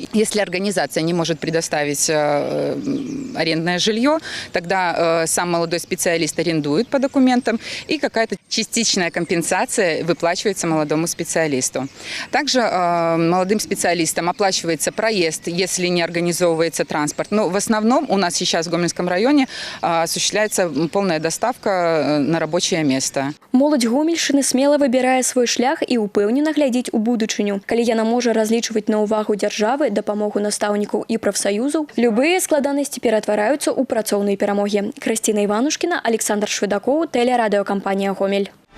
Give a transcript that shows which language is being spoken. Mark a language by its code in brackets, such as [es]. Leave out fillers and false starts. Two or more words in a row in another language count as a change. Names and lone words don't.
[ru] Если организация не может предоставить арендное жилье, тогда сам молодой специалист арендует по документам, и какая-то частичная компенсация выплачивается молодому специалисту. Также молодым специалистам оплачивается проезд, если не организовывается транспорт. Но в основном у нас сейчас в Гомельском районе осуществляется полная доставка на рабочее место. [be] Моладзь Гомельшчыны смело выбирае свой шлях і упэўнена глядзіць у будучыню. Калі яна можа разлічваць на ўвагу дзяржавы, дапамогу настаўнікаў і прафсаюзаў, любыя складанасці ператвараюцца ў працоўныя перамогі. Крысціна Іванушкіна, Александр Шведакоў, тэлерадыёкампанія «Гомель».